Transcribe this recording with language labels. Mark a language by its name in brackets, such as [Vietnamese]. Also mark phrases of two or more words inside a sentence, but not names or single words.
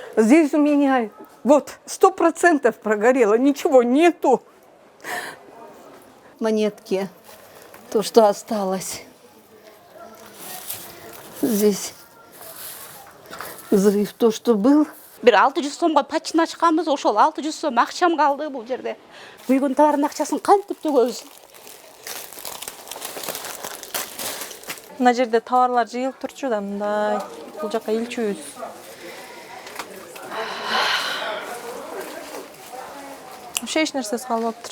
[Russian] Здесь у меня вот 100% прогорело, ничего нету. Монетки, то, что осталось. Здесь взрыв, то, что был. [Kyrgyz] Bir 600 сомға пачина чыкканбыз, ошол 600 сом акчам калды бул жерде. Күйгөн товардын акчасын кантип төгөбүз? Мына жерде товарлар жыйылып турчу да мындай. Бул жака илчүбүз. Вообще эч нерсеси калбаптыр.